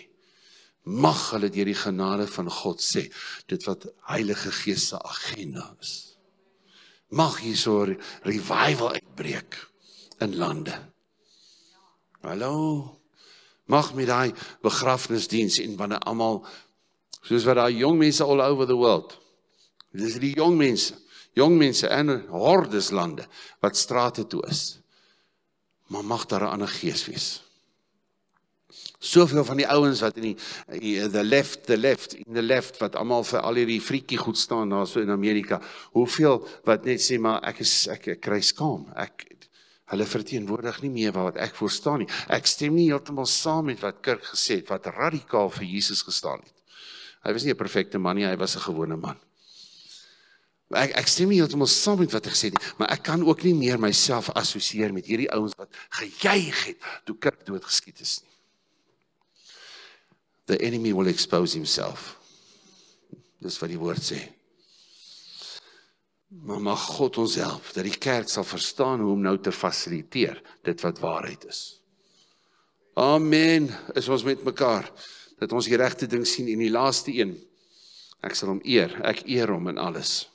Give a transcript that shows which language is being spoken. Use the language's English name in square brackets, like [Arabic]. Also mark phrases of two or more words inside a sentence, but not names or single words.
[Afrikaans] Mag hulle deur die genade van God sê, dit wat Heilige Gees se agenda is. Mag hier so revival uitbreek in lande. Hallo, mag met daai begrafnisdiens en wanneer almal, soos wat daai jong mense [English] all over the world, [Afrikaans] dis die jong mense in hordes lande, wat strate toe is, maar mag daar 'n ander gees wees. Soveel van die ouens wat [English] in the left, [Afrikaans] wat almal vir al hierdie friekie goed staan daar so in Amerika, hoeveel wat net sê, maar ek kry skaam, hulle verteenwoordig nie meer wat ek voorstaan nie. Ek stem nie heeltemal saam met wat Kirk gesê het, wat radikaal vir Jesus gestaan het. Hy was nie 'n perfekte man nie, hy was 'n gewone man. Ek stem nie heeltemal saam met wat hy gesê het, maar ek kan ook nie meer myself assosieer met hierdie ouens wat gejuig het toe Kirk doodgeskiet is nie. [English] The enemy will expose himself. [Afrikaans] Dis wat die woord sê. Maar mag God ons help, dat die kerk sal verstaan hoe om nou te fasiliteer, dit wat waarheid is. Amen, is ons met mekaar, dat ons die regte ding sien en die laaste een, ek sal hom eer, ek eer hom in alles.